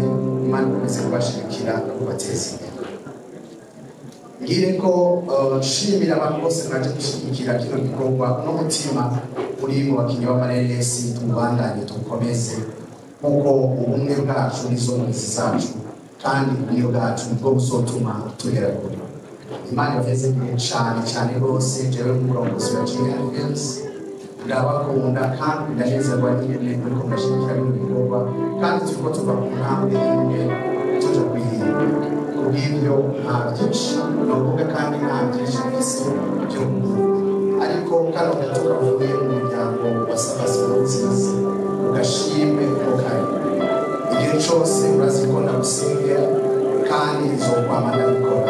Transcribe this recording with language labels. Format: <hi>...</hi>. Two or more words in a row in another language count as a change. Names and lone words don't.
<rn>Imana ikomeze kubashigikira no kubateza imbere. Ngire ko nshimira abantu bose mwaje gushyigikira kino gikorwa n'umutima uri mu bakinnyi b'amareresi tubandanye tukomeze kuko ubumwe bwacu nizo nzi zacu kandi ubumwe bwacu nibwo buzotuma tugera kure. Imana ibahezegere cyane cyane rwose. Jewe nk'umurongozi wa GN Films ndabakunda kandi ndanezerwa n'ingene muriko murashigikira bino bikorwa kandi turiko tuva ku ntambwe imwe tuja kuyindi. Kubw'ibyo nta byinshi novuga kandi nta byinshi mfise byo kuvuga, ariko kano gato kavuye mu muryango wa Sabasi Nziza ugashimwe ko kari igihe cyose urazi ko ndagusengera kandi izokwama ndabikora.</rn>